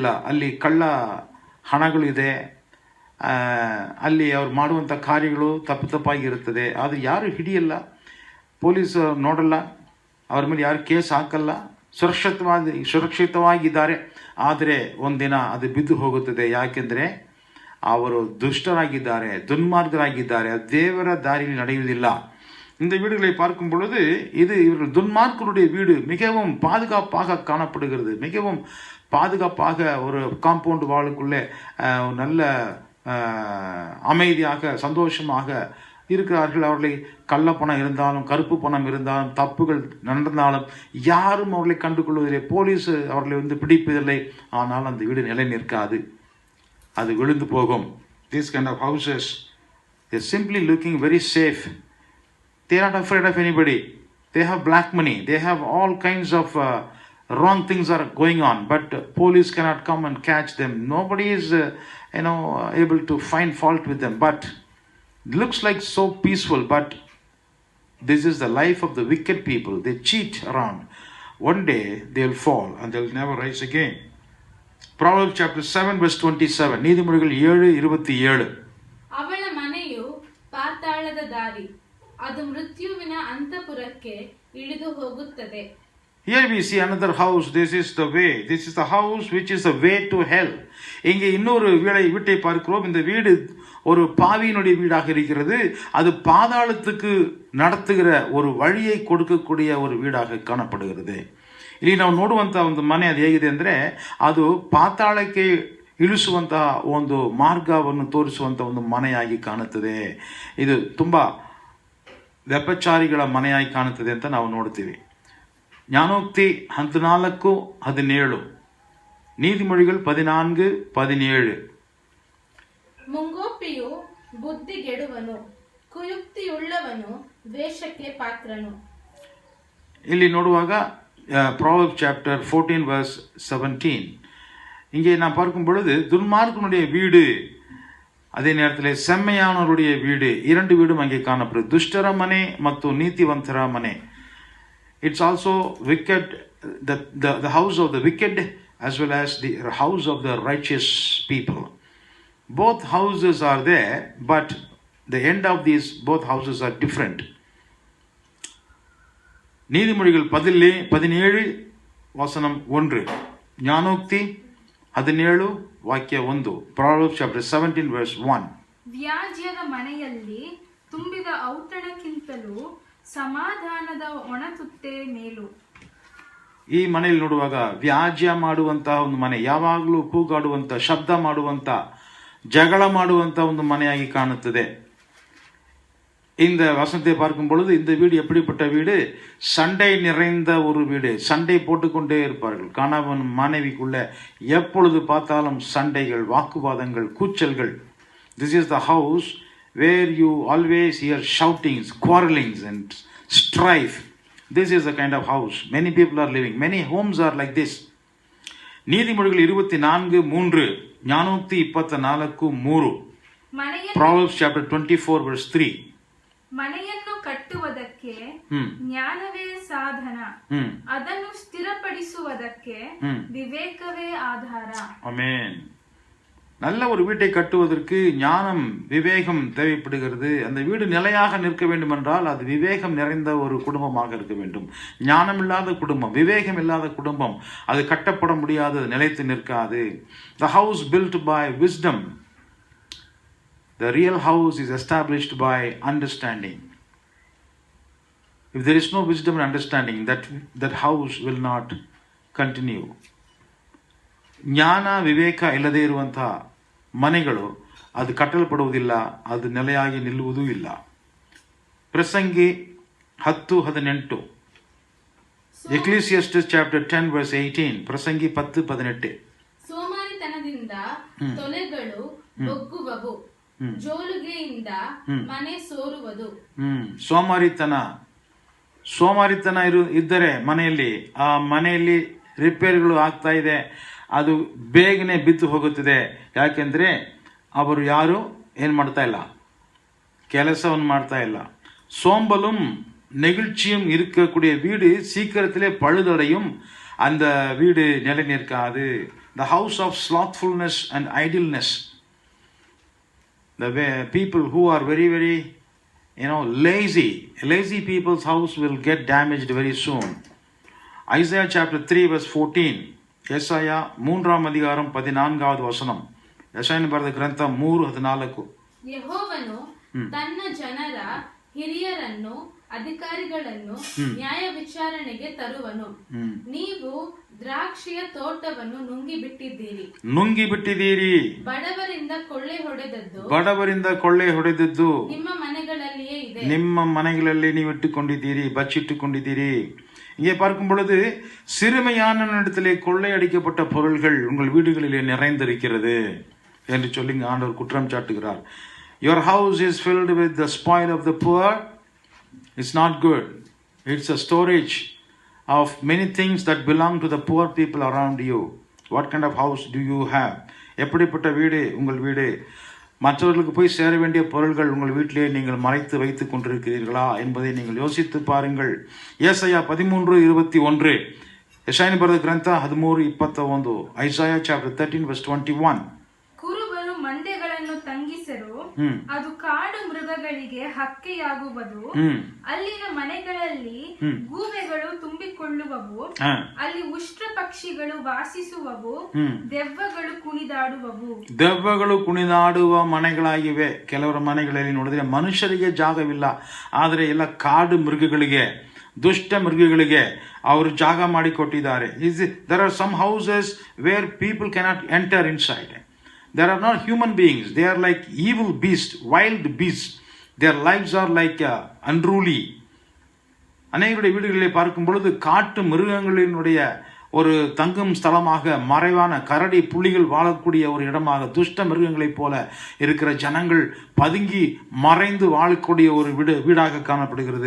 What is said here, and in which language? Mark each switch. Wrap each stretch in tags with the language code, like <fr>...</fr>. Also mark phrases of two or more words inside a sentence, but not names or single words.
<kn>ಅಲ್ಲಿ ಕಳ್ಳ ಹಣಗಳು ಇದೆ, ಅಲ್ಲಿ ಅವ್ರು ಮಾಡುವಂಥ ಕಾರ್ಯಗಳು ತಪ್ಪಾಗಿರುತ್ತದೆ. ಆದರೆ ಯಾರು ಹಿಡಿಯಲ್ಲ, ಪೊಲೀಸ್ ನೋಡಲ್ಲ, ಅವ್ರ ಮೇಲೆ ಯಾರು ಕೇಸ್ ಹಾಕಲ್ಲ, ಸುರಕ್ಷಿತವಾಗಿದ್ದಾರೆ. ಆದರೆ ಒಂದಿನ ಅದು ಬಿದ್ದು ಹೋಗುತ್ತದೆ. ಯಾಕೆಂದರೆ ಅವರು ದುಷ್ಟರಾಗಿದ್ದಾರೆ, ದುನ್ಮಾರ್ಗರಾಗಿದ್ದಾರೆ, ದೇವರ ದಾರಿಯಲ್ಲಿ ನಡೆಯುವುದಿಲ್ಲ.</kn> <ta>இந்த வீடுகளை பார்க்கும் பொழுது இது இவர்கள் துன்மார்க்கருடைய வீடு மிகவும் பாதுகாப்பாக காணப்படுகிறது. மிகவும் பாதுகாப்பாக ஒரு காம்பவுண்ட் வாளுக்குள்ளே நல்ல அமைதியாக சந்தோஷமாக இருக்கிறார்கள். அவர்களை கள்ள பணம் இருந்தாலும் கருப்பு பணம் இருந்தாலும் தப்புகள் நடந்தாலும் யாரும் அவர்களை கண்டுகொள்வதில்லை. போலீஸ் அவர்களை பிடிப்பதில்லை. ஆனால் அந்த வீடு நிலை நிற்காது, அது விழுந்து போகும்.</ta> <en>These kind of houses, they are simply looking very safe. They are not afraid of anybody. They have black money. They have all kinds of wrong things are going on, but police cannot come and catch them. Nobody is able to find fault with them. But it looks like so peaceful, but this is the life of the wicked people. They cheat around. One day they will fall and they will never rise again. Proverbs chapter 7 verse 27.</en> <ta>நீதிமொழிகள் 7:27.</ta> <kn>ಅವಳ ಮನೆಯು ಪಾತಾಳದ ದಾರಿ, ಅದು ಮೃತ್ಯುವಿನ ಅಂತಃಪುರಕ್ಕೆ ಇಳಿದು ಹೋಗುತ್ತದೆ.</kn> <en>Here we see another house. This is the way. This is the house which is the way to hell.</en> <ta>இங்கே இன்னொரு வீட்டை பார்க்கிறோம். இந்த வீடு ஒரு பாவியினுடைய வீடாக இருக்கிறது. அது பாதாளத்துக்கு நடத்துகிற ஒரு வழியை கொடுக்கக்கூடிய ஒரு வீடாக ಕಾಣப்படுகிறது.</ta> <kn>ಇಲ್ಲಿ ನಾವು ನೋಡುವಂಥ ಒಂದು ಮನೆ ಅದು ಹೇಗಿದೆ ಅಂದರೆ ಅದು ಪಾತಾಳಕ್ಕೆ ಇಳಿಸುವಂತಹ ಒಂದು ಮಾರ್ಗವನ್ನು ತೋರಿಸುವಂಥ ಒಂದು ಮನೆಯಾಗಿ ಕಾಣುತ್ತದೆ. ಇದು ತುಂಬ ವ್ಯಪಚಾರಿಗಳ ಮನೆಯಾಗಿ ಕಾಣುತ್ತದೆ ಅಂತ ನಾವು ನೋಡ್ತೀವಿ. ಜ್ಞಾನೋಕ್ತಿ 14:17, ನೀತಿಮೊಳಿಗಳು 14:17. ಮುಂಗೋಪಿಯು ಬುದ್ಧಿಗೆಡುವನು, ಕುಯುಕ್ತಿಯುಳ್ಳವನು ದ್ವೇಷಕ್ಕೆ ಪಾತ್ರನು. ಇಲ್ಲಿ ನೋಡುವಾಗ</kn> <en>Proverbs chapter 14 verse 17,</en> <ta>இங்கே நான் பார்க்கும் பொழுது துன்மார்க்கனுடைய வீடு அதே நேரத்தில் செம்மையானவருடைய வீடு, இரண்டு வீடும் அங்கே காணப்படுது.</ta> <kn>துஷ்டர மನೆ ಮತ್ತು ನೀತಿವಂತರ ಮನೆ.</kn> <en>It's also wicked, the house of the wicked as well as the house of the righteous people. Both houses are there, but the end of these both houses are different.</en> <ta>நீதிமொழிகள் 17 வசனம் 1,</ta> <kn>ಜ್ಞಾನೋಕ್ತಿ 17 ವಾಕ್ಯ 1,</kn> <en>Proverbs chapter 17 verse 1.</en> <kn>ವ್ಯಾಜ್ಯದ ಮನೆಯಲ್ಲಿ ತುಂಬಿದ ಔತಣಕ್ಕಿಂತಲೂ ಸಮಾಧಾನದ ಒಣತುತ್ತೆ ಮೇಲು. ಈ ಮನೆಯಲ್ಲಿ ನೋಡುವಾಗ ವ್ಯಾಜ್ಯ ಮಾಡುವಂತಹ ಒಂದು ಮನೆ, ಯಾವಾಗಲೂ ಕೂಗಾಡುವಂತ, ಶಬ್ದ ಮಾಡುವಂತ, ಜಗಳ ಮಾಡುವಂತ ಒಂದು ಮನೆಯಾಗಿ ಕಾಣುತ್ತದೆ.</kn> <ta>இந்த வசனத்தை பார்க்கும் பொழுது இந்த வீடு எப்படிப்பட்ட வீடு? சண்டை நிறைந்த ஒரு வீடு. சண்டை போட்டுக்கொண்டே இருப்பார்கள். கணவன் மனைவிக்குள்ள எப்பொழுது பார்த்தாலும் சண்டைகள், வாக்குவாதங்கள், கூச்சல்கள்.</ta> <en>This is the house where you always hear shoutings, quarrelings and strife. This is the kind of house many people are living. Many homes are like this. நீதிமொழிகள் 24:3, ಜ್ಞಾನೋಕ್ತಿ 24:3, Proverbs chapter 24 verse 3.</en> <kn>ಮನೆಯನ್ನು ಕಟ್ಟುವುದಕ್ಕೆ ಜ್ಞಾನವೇ ಸಾಧನ, ಅದನ್ನು ಸ್ಥಿರಪಡಿಸುವುದಕ್ಕೆ ವಿವೇಕವೇ ಆಧಾರ. ಆಮೆನ್.</kn> <ta>நல்ல ஒரு வீட்டை கட்டுவதற்கு ஞானம், விவேகம் தேவைப்படுகிறது. அந்த வீடு நிலையாக நிற்க வேண்டும் என்றால் அது விவேகம் நிறைந்த ஒரு குடும்பமாக இருக்க வேண்டும். ஞானம் இல்லாத குடும்பம், விவேகம் இல்லாத குடும்பம், அது கட்டப்பட முடியாது, நிலைத்து நிற்காது.</ta> <en>The house built by wisdom, the real house is established by understanding. If there is no wisdom and understanding, that house will not continue.</en> <kn>ಜ್ಞಾನ ವಿವೇಕ ಇಲ್ಲದೇ ಇರುವಂತಹ ಮನೆಗಳು ಅದು ಕಟ್ಟಲ್ಪಡುವುದಿಲ್ಲ, ಅದು ನೆಲೆಯಾಗಿ ನಿಲ್ಲುವುದೂ ಇಲ್ಲ. ಪ್ರಸಂಗಿ 10:18,</kn> <en>Ecclesiastes chapter 10 verse 18,</en> <kn>ಪ್ರಸಂಗಿ 10:18. ಸೋಮಾರಿತನದಿಂದ ತೊಲೆಗಳು ಬೊಗ್ಗುವವು, ಜೋಲುಗೆಯಿಂದ ಮನೆ ಸೋರುವುದು. ಸೋಮಾರಿತನ ಇದ್ದರೆ ಮನೆಯಲ್ಲಿ, ಆ ಮನೆಯಲ್ಲಿ ರಿಪೇರಿಗಳು ಆಗ್ತಾ ಇದೆ, ಅದು ಬೇಗನೆ ಬಿದ್ದು ಹೋಗುತ್ತದೆ. ಯಾಕೆಂದ್ರೆ ಅವರು ಯಾರು ಏನು ಮಾಡ್ತಾ ಇಲ್ಲ, ಕೆಲಸವನ್ನು ಮಾಡ್ತಾ ಇಲ್ಲ.</kn> <ta>சோம்பலும் நெகிழ்ச்சியும் இருக்கக்கூடிய வீடு சீக்கிரத்திலே பழுதடையும். அந்த வீடு நிலை நிற்காது.</ta> <en>The house of slothfulness and idleness, the people who are very very lazy people's house will get damaged very soon. Isaiah chapter 3 verse 14,</en> <kn>ಯೆಶಾಯ 3:14 ವಚனம், ಯೆಶಾಯನ ಬರೆದ ಗ್ರಂಥ 3:14. ಯೆಹೋವನು ತನ್ನ ಜನರ ಹಿರಿಯರನ್ನು ಅಧಿಕಾರಿಗಳನ್ನು ನ್ಯಾಯ ವಿಚಾರಣೆಗೆ ತರುವನು. ನೀವು ದ್ರಾಕ್ಷಿಯ ತೋಟವನ್ನು ನುಂಗಿ ಬಿಟ್ಟಿದ್ದೀರಿ. ಬಡವರಿಂದ ಕೊಳ್ಳೆ ಹೊಡೆದದ್ದು ನಿಮ್ಮ ಮನೆಗಳಲ್ಲಿಯೇ ಇದೆ. ನಿಮ್ಮ ಮನೆಗಳಲ್ಲಿ ನೀವು ಇಟ್ಟುಕೊಂಡಿದ್ದೀರಿ, ಬಚ್ಚಿಟ್ಟುಕೊಂಡಿದ್ದೀರಿ.</kn> <ta>இங்கே பார்க்கும் பொழுது சிறுமையான இடத்திலே கொள்ளையடிக்கப்பட்ட பொருள்கள் உங்கள் வீடுகளிலே நிறைந்திருக்கிறது என்று சொல்லி ஆண்டவர் குற்றம் சாட்டுகிறார்.</ta> <en>Your house is filled with the spoil of the poor. It's not good. It's a storage of many things that belong to the poor people around you. What kind of house do you have?</en> <ta>எப்படிப்பட்ட வீடு உங்கள் வீடு? மற்றவர்களுக்கு போய் சேர வேண்டிய பொருள்கள் உங்கள் வீட்டிலே நீங்கள் மறைத்து வைத்துக் கொண்டிருக்கிறீர்களா என்பதை நீங்கள் யோசித்து பாருங்கள். ஏசாயா 13:21,</ta> <kn>ಯೆಶಾಯನ ಬರೆದ ಗ್ರಂಥ 13:21,</kn> <en>Isaiah chapter 13 verse 21.</en> <kn>ಕುರುಬರು ಮಂದೆಗಳನ್ನು ತಂಗಿಸರು, ಅದು ಕಾಡು ಮೃಗಗಳಿಗೆ ಹಕ್ಕೆಯಾಗುವುದು. ಅಲ್ಲಿನ ಮನೆಗಳಲ್ಲಿ ಗೂಬೆಗಳು ತುಂಬಿಕೊಳ್ಳುವವು, ಅಲ್ಲಿ ಉಷ್ಟ್ರ ಪಕ್ಷಿಗಳು ವಾಸಿಸುವವು, ದೆವ್ವಗಳು ಕುಣಿದಾಡುವವು. ದೆವ್ವಗಳು ಕುಣಿದಾಡುವ ಮನೆಗಳಾಗಿವೆ. ಕೆಲವರ ಮನೆಗಳಲ್ಲಿ ನೋಡಿದ್ರೆ ಮನುಷ್ಯರಿಗೆ ಜಾಗವಿಲ್ಲ, ಆದರೆ ಎಲ್ಲ ಕಾಡು ಮೃಗಗಳಿಗೆ, ದುಷ್ಟ ಮೃಗಗಳಿಗೆ ಅವರು ಜಾಗ ಮಾಡಿಕೊಟ್ಟಿದ್ದಾರೆ.</kn> <en>There are some houses where people cannot enter inside. There are not human beings. They are like evil beasts, wild beasts. Their lives are like unruly.</en> <ta>அநேகருடைய வீடுகளிலே பார்க்கும் பொழுது காட்டு மிருகங்களினுடைய ஒரு தங்கும் ஸ்தலமாக, மறைவான கரடி புலிகள் வாழக்கூடிய ஒரு இடமாக, துஷ்ட மிருகங்களைப் போல இருக்கிற ஜனங்கள் பதுங்கி மறைந்து வாழக்கூடிய ஒரு வீடாக காணப்படுகிறது.</ta>